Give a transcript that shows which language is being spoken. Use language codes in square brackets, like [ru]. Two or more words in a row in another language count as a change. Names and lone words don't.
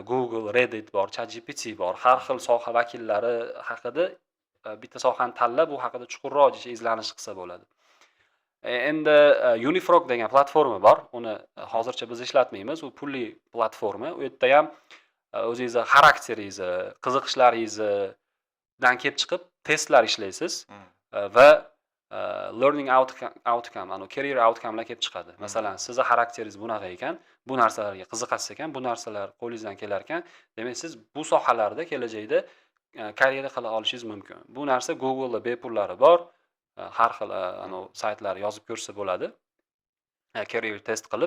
[uz] Google, Reddit bor, ChatGPT bor. Har xil soha vakillari haqida bitta sohani tanlab, bu haqida chuqurroq izlanish qilsa bo'ladi. Endi Unifrog degan platforma bor. Uni hozircha biz ishlatmaymiz. U pulli platforma. U yerda ham o'zingizni xarakteringizni, qiziqishlaringizdan kelib chiqib testlar ishlaysiz va [en] learning outcome, career outcome'lar [uz] kelib chiqadi. Masalan, sizni xarakteringiz bunaqa ekan, bu narsalarga qiziqasiz ekan, bu narsalar qo'lingizdan kelar ekan, demak siz bu sohalarda kelajakda karyera qila olishingiz mumkin. Bu narsa Google'da bepullari bor. Har xil saytlar yozib ko'rsa bo'ladi. [en] Career test qilib.